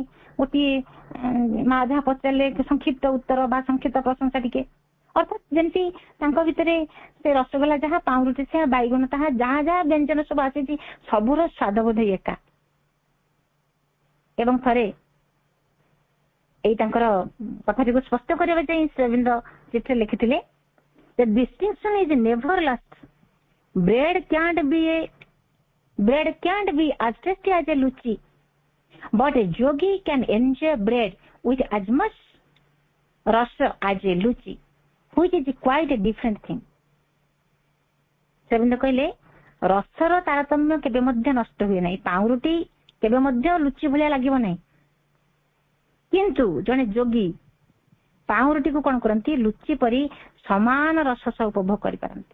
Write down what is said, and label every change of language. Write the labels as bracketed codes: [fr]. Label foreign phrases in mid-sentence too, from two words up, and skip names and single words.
[or] ଗୋଟିଏ ମା ଯାହା ପଚାରିଲେ ସଂକ୍ଷିପ୍ତ ଉତ୍ତର ବା ସଂକ୍ଷିପ୍ତ ପ୍ରଶଂସା ଟିକେ, ଅର୍ଥାତ୍ ଯେମିତି ତାଙ୍କ ଭିତରେ ସେ ରସଗୋଲା ଯାହା, ପାଉଁରୁଟି ସେୟା, ବାଇଗଣ ତାହା, ଯାହା ଯାହା ବ୍ୟଞ୍ଜନ ସବୁ ଆସିଛି ସବୁର ସ୍ୱାଦ ବୋଧ ଏକା। ଏବଂ ଥରେ ଏଇ ତାଙ୍କର କଥାଟିକୁ ସ୍ପଷ୍ଟ କରିବା ପାଇଁ ଶ୍ରୀଅରବିନ୍ଦ ଚିଠିରେ ଲେଖିଥିଲେ, [en] the distinction is never lost. Bread can't be as tasty as a luchi, but a yogi can enjoy bread with as much rasa as a luchi, which is quite a different thing. [or] ଶ୍ରୀଅରବିନ୍ଦ କହିଲେ, ରସର ତାରତମ୍ୟ କେବେ ମଧ୍ୟ ନଷ୍ଟ ହୁଏ ନାହିଁ, ପାଉଁରୁଟି କେବେ ମଧ୍ୟ ଲୁଚି ଭଳିଆ ଲାଗିବ ନାହିଁ, କିନ୍ତୁ ଜଣେ ଯୋଗୀ ପାଉଁରୁଟିକୁ କଣ କରନ୍ତି ଲୁଚି ପରି ସମାନ ରସ ସହ ଉପଭୋଗ କରିପାରନ୍ତି।